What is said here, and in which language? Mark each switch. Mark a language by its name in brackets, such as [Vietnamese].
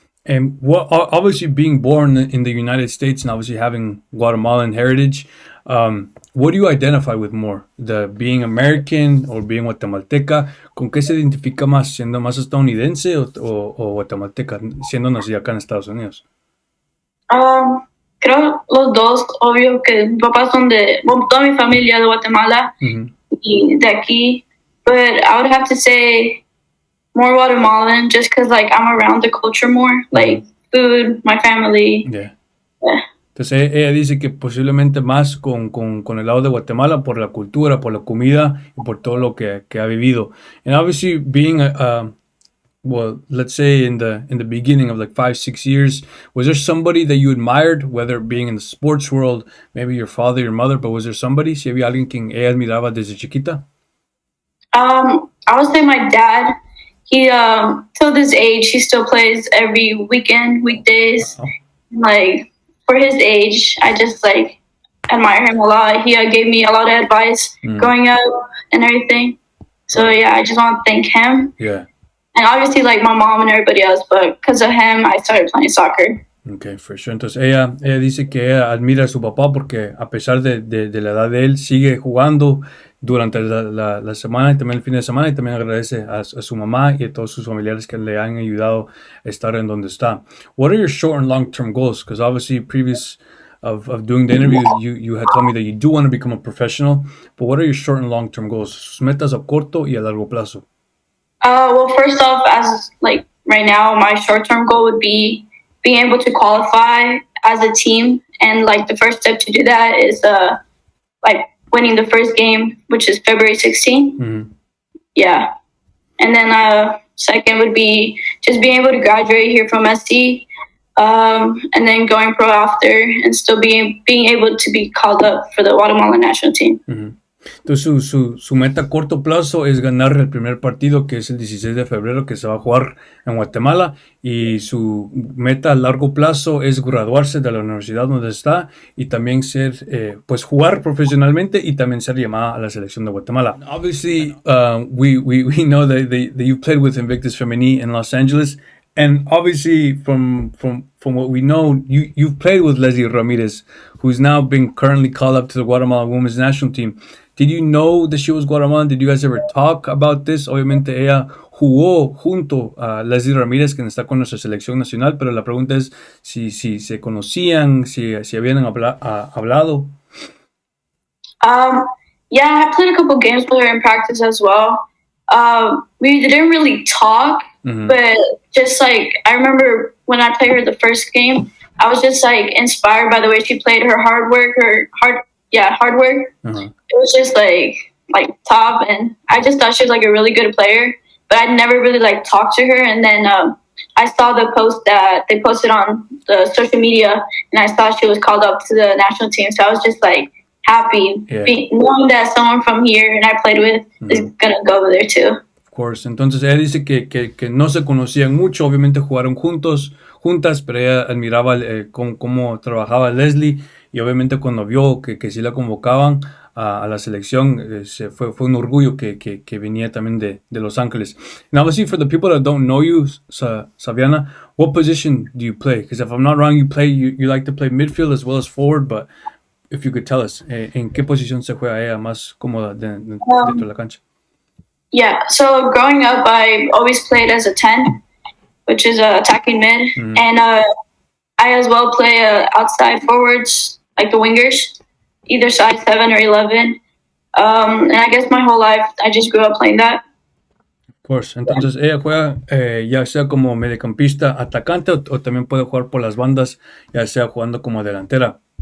[English] And obviously being born in the United States and obviously having Guatemalan heritage, what do you identify with more? The being American or being guatemalteca? [Spanish] ¿Con qué se identifica más? ¿Siendo más estadounidense o guatemalteca, siendo nacida acá en Estados Unidos? Creo los dos, obvio que mis papás son bueno, toda mi familia de Guatemala y de aquí. [English] But I would have to say more Guatemalan just because, like, I'm around the culture more. Like, food, my family. Yeah. [Spanish] Entonces ella dice que posiblemente más con el lado de Guatemala por la cultura, por la comida y por todo lo que ha vivido. [English] And obviously being well, let's say in the beginning of like 5-6 years, was there somebody that you admired, whether being in the sports world, maybe your father, your mother, but was there somebody, [Spanish] si había alguien quien ella admiraba desde chiquita? [English] I would say my dad. He till this age he still plays every weekend, weekdays. Wow. Like, for his age, I just like admire him a lot. He gave me a lot of advice growing up and everything. So yeah, I just want to thank him. Yeah. And obviously, like, my mom and everybody else, but because of him, I started playing soccer. Okay, for sure. [Spanish] Entonces ella dice que ella admira a su papá porque a pesar de la edad de él, sigue jugando durante la semana y también el fin de semana, y también agradece a su mamá y a todos sus familiares que le han ayudado a estar en donde está. [English] What are your short and long term goals? Because obviously previous of doing the interview, you had told me that you do want to become a professional, but what are your short and long term goals? [Spanish] Sus metas a corto y a largo plazo. [English] Well, first off, as like right now, my short-term goal would be being able to qualify as a team, and like the first step to do that is like winning the first game, which is February 16th. Yeah, and then second would be just being able to graduate here from SC, and then going pro after, and still being able to be called up for the Guatemalan national team. [Spanish] Entonces su meta a corto plazo es ganar el primer partido, que es el 16 de febrero, que se va a jugar en Guatemala, y su meta a largo plazo es graduarse de la universidad donde está y también ser, pues jugar profesionalmente y también ser llamada a la selección de Guatemala. [English] Obviously, we know that you played with Invictus Femenil in Los Angeles, and obviously from what we know, you've played with Leslie Ramirez, who's now been currently called up to the Guatemalan women's national team. Did you know that she was Guatemalan? Did you guys ever talk about this? [Spanish] Obviamente ella jugó junto a Leslie Ramírez, quien está con nuestra selección nacional, pero la pregunta es si se conocían, si habían hablado. [English] Yeah, I played a couple games with her in practice as well. We didn't really talk, but just like I remember when I played her the first game, I was just like inspired by the way she played, her hard work. It was just like top, and I just thought she was like a really good player, but I'd never really like talked to her. And then I saw the post that they posted on the social media, and I saw she was called up to the national team. So I was just like happy knowing that someone from here and I played with is gonna go over there too. Of course. [Spanish] Entonces ella dice que no se conocían mucho, obviamente jugaron juntas, pero ella admiraba cómo trabajaba Leslie, y obviamente cuando vio que sí la convocaban a la selección, fue un orgullo que venía también de Los Ángeles. [English] And obviously for the people that don't know you, Saviana, what position do you play? Because if I'm not wrong, you like to play midfield as well as forward, but if you could tell us, [Spanish] ¿en qué posición se juega ella más cómoda dentro de la cancha? [English] Yeah, so growing up, I always played as a 10, which is attacking mid, and I as well play outside forwards, like the wingers, either side 7 or 11. And I guess my whole life, I just grew up playing that. Of course. [Spanish] Entonces ella juega ya sea como mediocampista, atacante, o también puede jugar por las bandas, ya sea jugando como delantera.